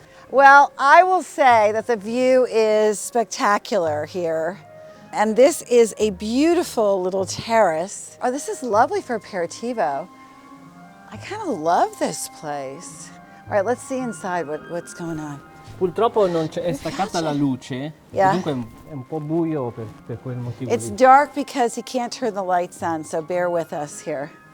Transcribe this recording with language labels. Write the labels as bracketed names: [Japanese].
[English] Well, I will say that the view is spectacular here. And this is a beautiful little terrace. Oh, this is lovely for Aperitivo. I kind of love this place. All right, let's see inside what's going on. [Italian] Purtroppo non è staccata la luce, [English] Yeah. [Italian] dunque è un po' buio per quel motivo [English] It's [Italian] lì. [English] dark because he can't turn the lights on, so bear with us here.